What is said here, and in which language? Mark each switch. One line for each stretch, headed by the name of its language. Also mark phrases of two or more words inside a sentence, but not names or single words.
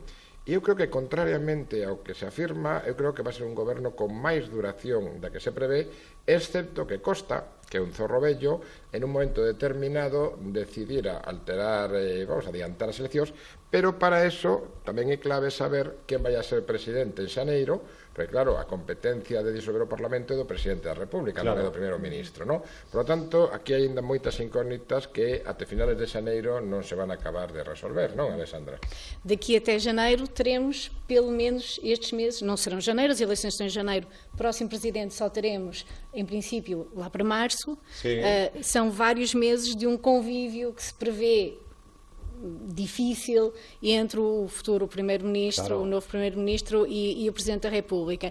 Galician: E eu creo que, contrariamente ao que se afirma, eu creo que
Spanish: va a ser
Galician: un goberno con máis duración da que se prevé, excepto que Costa, que é un zorro vello, en un momento determinado decidira alterar, vamos a adiantar as eleccións, pero para eso tamén é clave saber quen vai a ser presidente en xaneiro, porque claro, a competencia de disolver o Parlamento é do presidente da República, non é do primeiro ministro, non?
Spanish: Por lo tanto,
Galician: aquí hai ainda moitas incógnitas que até finales de xaneiro non se van a acabar de resolver, non, Alexandra?
Portuguese: Daqui até janeiro teremos, pelo menos estes meses, não serão janeiro, as eleições estão em janeiro, próximo presidente só teremos, em princípio, lá para março. São vários meses de um convívio que se prevê difícil entre o futuro primeiro-ministro, o novo primeiro-ministro e o Presidente da República.